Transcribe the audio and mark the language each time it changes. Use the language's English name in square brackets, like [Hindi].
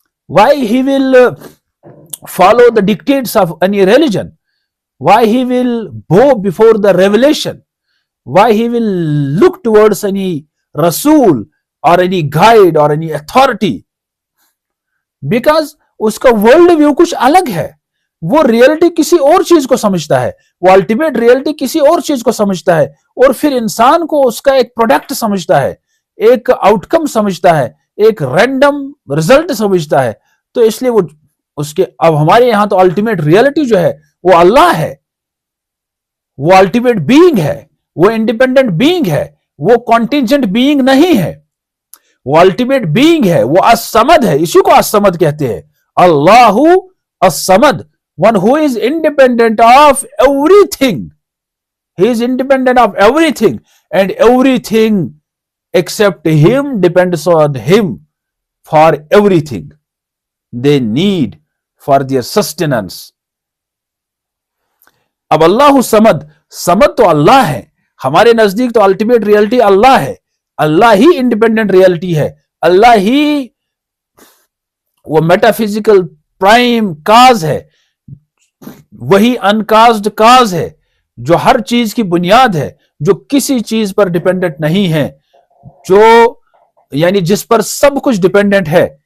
[English] Why he will follow the dictates of any religion? Why he will bow before the revelation? Why he will look towards any Rasul or any guide or any authority? Because [Urdu] اس کا world view کچھ الگ ہے, وہ reality کسی اور چیز کو سمجھتا ہے, وہ الٹیمیٹ ریئلٹی کسی اور چیز کو سمجھتا ہے, اور پھر انسان کو اس کا ایک پروڈکٹ سمجھتا ہے, ایک آؤٹ کم سمجھتا ہے, ایک رینڈم رزلٹ سمجھتا ہے. تو اس لیے وہ اس کے, اب ہمارے یہاں تو الٹیمیٹ ریئلٹی جو ہے وہ اللہ ہے, وہ الٹیمیٹ بینگ ہے, وہ انڈیپینڈنٹ بینگ ہے, وہ کانٹینجنٹ بینگ نہیں ہے, وہ الٹیمیٹ بینگ ہے, وہ الصمد ہے, اسی کو الصمد کہتے ہیں. [Arabic] اللہ الصمد, [English] one who is independent of everything. He is independent of everything, and everything except him depends on him for everything they need for their sustenance. [Urdu] اب اللہ سمد, سمد تو اللہ ہے, ہمارے نزدیک تو الٹیمیٹ ریئلٹی اللہ ہے, اللہ ہی انڈیپینڈنٹ ریئلٹی ہے, اللہ ہی وہ میٹا فزیکل پرائم کاز ہے, وہی انکازڈ کاز ہے جو ہر چیز کی بنیاد ہے, جو کسی چیز پر ڈیپینڈنٹ نہیں ہے, جو یعنی جس پر سب کچھ ڈیپینڈنٹ ہے.